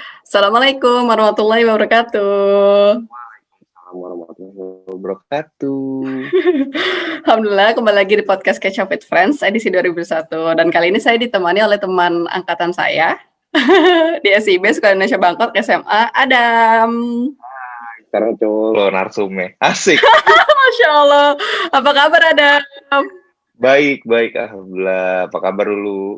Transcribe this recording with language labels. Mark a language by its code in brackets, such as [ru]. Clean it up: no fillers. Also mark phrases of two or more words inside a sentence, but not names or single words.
[ar] السلام عليكم ورحمة الله وبركاته. وعليكم السلام ورحمة الله وبركاته. [id] Alhamdulillah kembali lagi di podcast Catch Up with Friends edisi 2001 dan kali ini saya ditemani oleh teman angkatan saya di SIB Sekolah Indonesia Bangkok SMA Adam. Sekarang cowok lo narsumnya. Asik. [ar] ما شاء الله. [id] Apa kabar Adam? Baik, alhamdulillah. Apa kabar dulu?